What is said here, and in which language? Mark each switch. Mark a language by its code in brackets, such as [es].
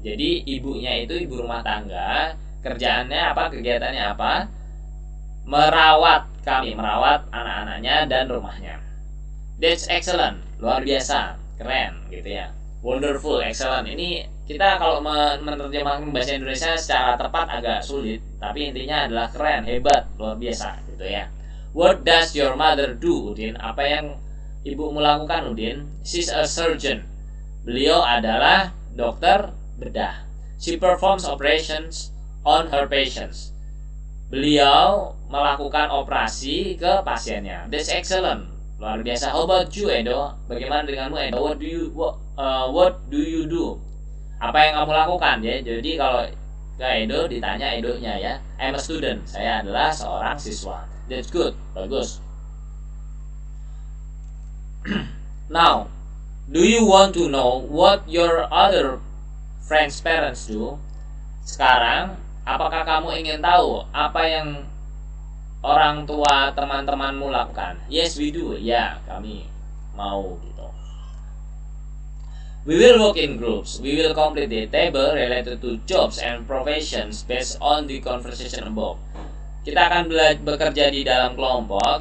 [id] Jadi ibunya itu ibu rumah tangga, kerjaannya kegiatannya merawat kami, merawat anak-anaknya dan rumahnya. [en] That's excellent, [id] luar biasa, keren gitu ya. [en] Wonderful, excellent. [id] Ini kita kalau menerjemahkan bahasa Indonesia secara tepat agak sulit, tapi intinya adalah keren, hebat, luar biasa gitu ya. [en] What does your mother do, Udin? [id] Apa yang ibumu lakukan, Udin? [en] She's a surgeon. [id] Beliau adalah dokter bedah. [en] She performs operations on her patients. [id] Beliau melakukan operasi ke pasiennya. [en] That's excellent, [id] luar biasa. [en] How about you, Edo? [id] Bagaimana denganmu, Edo? [en] What do you do? [id] Apa yang kamu lakukan ya? Jadi kalau ke Edo ditanya Edonya ya. [en] I'm a student. [id] Saya adalah seorang siswa. [en] That's good, [id] bagus. [en] Now, do you want to know what your other friends' parents do? [id] Sekarang, apakah kamu ingin tahu apa yang orang tua teman-temanmu lakukan? [en] Yes, we do. [id] Ya, kami mau gitu. [en] We will work in groups. We will complete the table related to jobs and professions based on the conversation above. [id] Kita akan bekerja di dalam kelompok.